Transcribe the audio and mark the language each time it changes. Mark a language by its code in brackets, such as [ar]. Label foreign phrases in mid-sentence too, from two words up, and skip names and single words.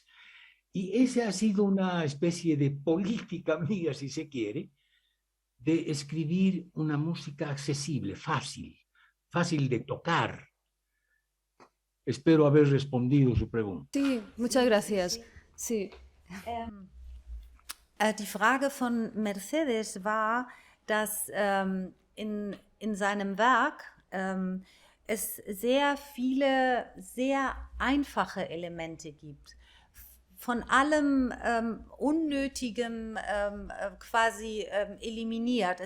[es] Y esa ha sido una especie de política mía, si se quiere, de escribir una música accesible, fácil de tocar. Espero haber respondido su pregunta. Sí, muchas gracias. Sí. [de] Die Frage von Mercedes war, dass in seinem Werk es sehr viele, sehr einfache Elemente gibt. Von allem Unnötigem quasi eliminiert.